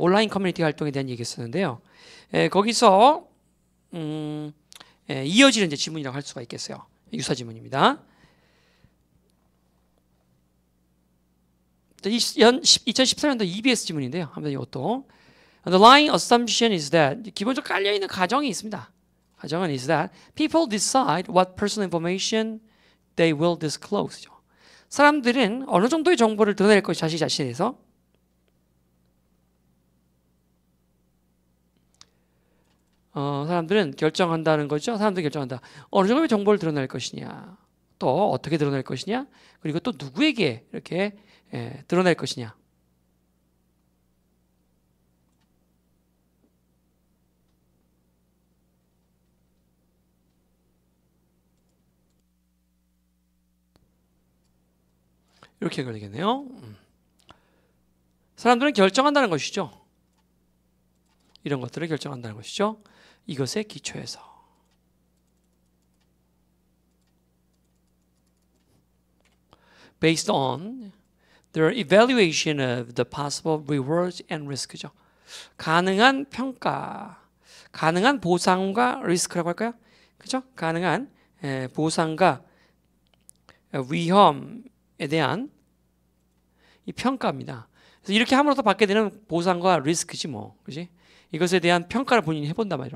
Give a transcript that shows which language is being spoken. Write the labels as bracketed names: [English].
[Korean] 온라인 커뮤니티 활동에 대한 얘기였었는데요. 거기서 이어지는 이제 지문이라고 할 수가 있겠어요. 유사 지문입니다. 2013년도 EBS 지문인데요. 한번 이것도 [English] The lying assumption is that [Korean] 기본적으로 깔려있는 가정이 있습니다. 가정은 [English] is that people decide what personal information they will disclose. [Korean] 사람들은 어느 정도의 정보를 드러낼 것이 자신 자신에서 사람들은 결정한다는 거죠. 사람들이 결정한다. 어느 정도의 정보를 드러낼 것이냐, 또 어떻게 드러낼 것이냐, 그리고 또 누구에게 이렇게 드러낼 것이냐. 이렇게 걸리겠네요. 사람들은 결정한다는 것이죠. 이런 것들을 결정한다는 것이죠. 이것에 기초해서. [English] Based on their evaluation of the possible rewards and risk죠. [Korean] 가능한 평가, 가능한 보상과 리스크라고 할까요? 그죠? 가능한 보상과 위험에 대한 이 평가입니다. 그래서 이렇게 함으로써 받게 되는 보상과 리스크지 뭐, 그지? 이것에 대한 평가를 본인이 해본단 말이야.